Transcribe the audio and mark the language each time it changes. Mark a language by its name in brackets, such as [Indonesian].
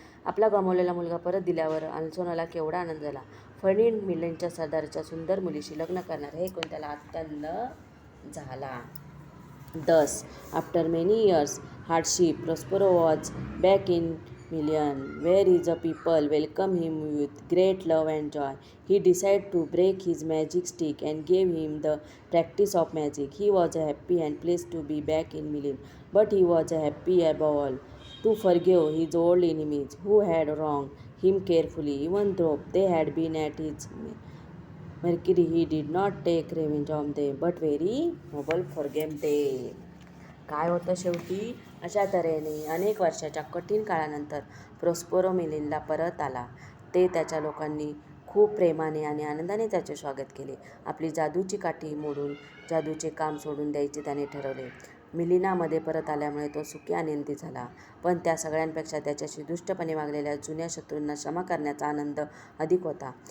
[Marathi] आपला गमावलेला मुलगा परत दिल्यावर अल्सोनोला केवढा आनंद झाला. फर्डिनांड मिलेनच्या सरदाराच्या सुंदर मुलीशी लग्न करणार हे ऐकून त्याला अत्यंत झाला. [English] Thus, after many years' hardship, Prospero was back in Milan, where his people welcomed him with great love and joy. He decided to break his magic stick and gave him the practice of magic. He was happy and pleased to be back in Milan, but he was happy above all to forgive his old enemies who had wronged him carefully, even though they had been at his Mercury. He did not take revenge on them, but very noble forgave them. [Marathi] काय होतं शेवटी? अशा तऱ्हेने अनेक वर्षाच्या कठीण काळानंतर Prospero मिलिनला परत आला. ते त्याच्या लोकांनी खूप प्रेमाने आणि आनंदाने त्याचे स्वागत केले. आपली जादूची काठी मोडून जादूचे काम सोडून द्यायचे त्याने ठरवले. मिलिनामध्ये परत आल्यामुळे तो सुखी आनंदी झाला, पण त्या सगळ्यांपेक्षा त्याच्याशी दुष्टपणे वागलेल्या जुन्या शत्रूंना क्षमा करण्याचा आनंद अधिक होता.